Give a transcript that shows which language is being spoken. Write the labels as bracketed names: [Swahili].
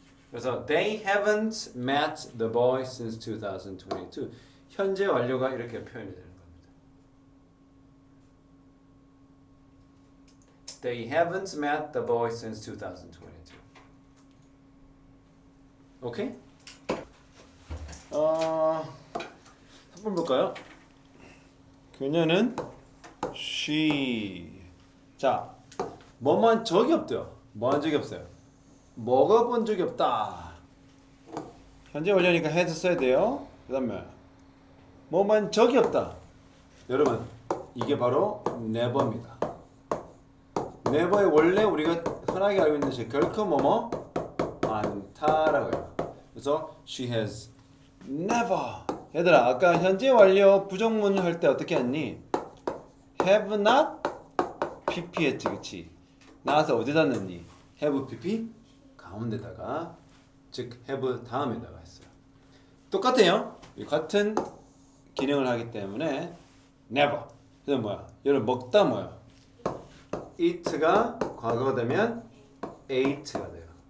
[Korean] 그래서 [English] they haven't met the boy since 2022. [Korean] 현재 완료가 이렇게 표현이 되는 겁니다. [English] They haven't met the boy since 2022. [Korean] 오케이? 3번 볼까요? 그녀는 she. 자, 뭐만 적이 없대요. 뭐 한 적이 없어요. 먹어본 적이 없다. 현재 완료니까 has 써야 돼요. 그 다음에 뭐만 적이 없다. 여러분 이게 바로 never입니다. never의 원래 우리가 흔하게 알고 있는 것이 결코 뭐뭐 않다라고 해요. 그래서 [English] she has never. [Korean] 얘들아 아까 현재 완료 부정문 할 때 어떻게 했니? [English] have not pp [Korean] 했지 그치? 나와서 어디다 넣니? have pp 가운데다가 즉 have 다음에다가 했어요. 똑같아요. 같은 기능을 하기 때문에 never. 그다음 뭐야? 얘를 먹다 뭐야? eat가 과거가 되면 ate가 돼요.